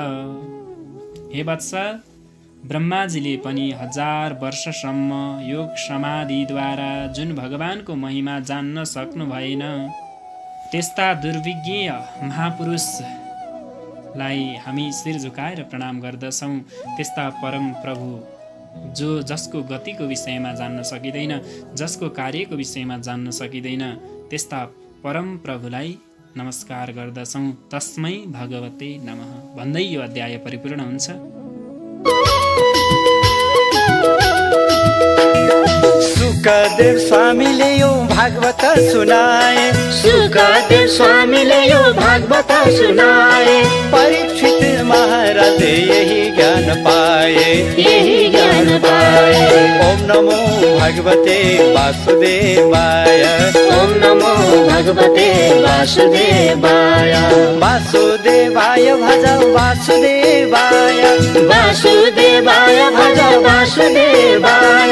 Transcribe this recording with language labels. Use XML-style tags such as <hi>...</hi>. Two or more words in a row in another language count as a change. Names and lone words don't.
<ne>हे वत्स, ब्रह्माजीले पनि 1000 वर्षसम्म योग समाधिद्वारा जुन भगवानको महिमा जान्न सक्नु भएन, त्यस्ता दुर्विज्ञ महापुरुषलाई हामी शिर झुकाएर प्रणाम गर्दछौँ। त्यस्ता परम प्रभु जसको गतिको विषयमा जान्न सकिँदैन, जसको कार्यको विषयमा जान्न सकिँदैन, त्यस्ता परम प्रभुलाई नमस्कार गर्दछौँ।</ne> <sa>तस्मै भगवते नमः</sa> <ne>भन्दै यो अध्याय परिपूर्ण हुन्छ। सुखदेव स्वामीले यो भागवत सुनाए, सुखदेव स्वामीले यो भागवत सुनाए, परीक्षित महाराज यही ज्ञान पाए, यही ज्ञान पाए।</ne> <sa>ओम नमो भगवते वासुदेवाय, ओम नमो भगवते वासुदेवाय, वासुदेवाय भज वासुदेवाय, वासुदेवाय भज वासुदेवाय,</sa>